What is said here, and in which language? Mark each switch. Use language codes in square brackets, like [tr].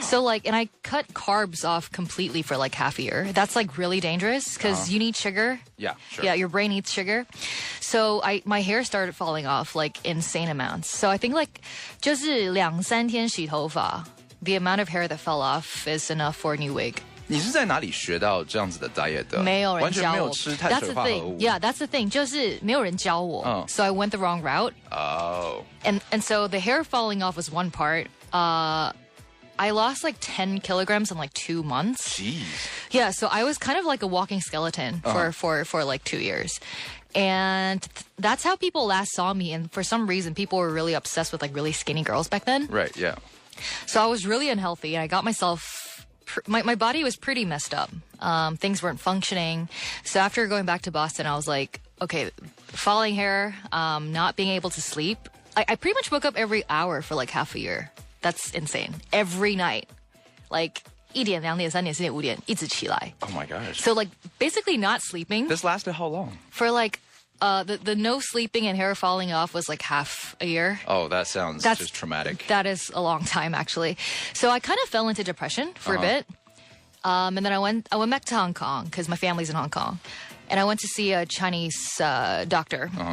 [en] So and I cut carbs off completely for like half a year. That's like really dangerous because you need sugar. Yeah, sure. Yeah, your brain needs sugar. So my hair started falling off like insane amounts. So I think [zh] 就是2-3天洗头发, [en] the amount of hair that fell off is enough for a new wig. [zh] 你是在哪里学到这样子的 diet 的？没有人教我。完全没有吃碳水化合物。 [en] Yeah, that's the thing. [zh] 就是没有人教我。 [en] So I went the wrong route. Oh. And so the hair falling off was one part. I lost like 10 kilograms in like 2 months. Jeez. Yeah, so I was kind of like a walking skeleton for like 2 years. And that's how people last saw me. And for some reason, people were really obsessed with like really skinny girls back then. Right, yeah. So I was really unhealthy, and I got myself... My body was pretty messed up. Things weren't functioning. So after going back to Boston, I was like, okay, falling hair, not being able to sleep. I pretty much woke up every hour for like half a year. That's insane. Every night. Like [zh] 1点、2点、3点、4点、5点一直起来. [en] Oh my gosh. So basically not sleeping. This lasted how long? For the no sleeping and hair falling off was like half a year. Oh, that sounds just traumatic. That is a long time, actually. So I kind of fell into depression for a bit. And then I went back to Hong Kong because my family's in Hong Kong. And I went to see a Chinese doctor.